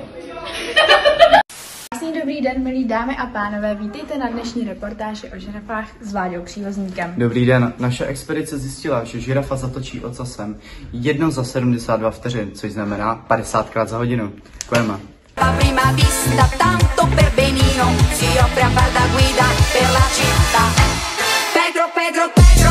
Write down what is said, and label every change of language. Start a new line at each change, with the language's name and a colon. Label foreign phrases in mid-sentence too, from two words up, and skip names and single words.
Czech: Krásný dobrý den, milí dámy a pánové, vítejte na dnešní reportáži o žirafách s Vláďou Přívozníkem. Dobrý den, naše expedice zjistila, že žirafa zatočí ocasem 1 za 72 vteřin, což znamená 50krát za hodinu. Děkujeme.
Italian: La prima vista tanto per benino si offre a far da guida per la città. Pedro, Pedro,